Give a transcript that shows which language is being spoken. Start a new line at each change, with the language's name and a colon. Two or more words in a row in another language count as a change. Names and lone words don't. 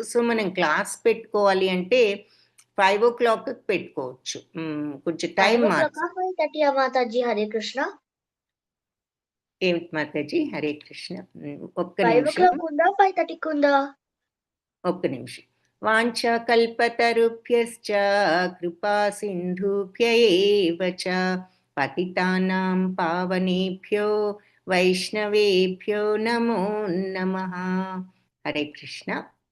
Telugu: సో మనం క్లాస్ పెట్టుకోవాలి అంటే 5 o'clock పెట్టుకోవచ్చు. కొంచెం టైం మాతాజీ. హరే కృష్ణ. ఏమిటి మాతాజీ? హరే కృష్ణ. ఒక్క 5 నిమిషం, o'clock ఉందా, 5:30 ఉందా? ఒక్క నిమిషం.
Sanskrit: వాంఛా కల్పతరుభ్యశ్చ కృపా సింధుభ్య ఏవ చ పతితానాం పావనేభ్యో వైష్ణవేభ్యో నమో నమః. హరే కృష్ణ.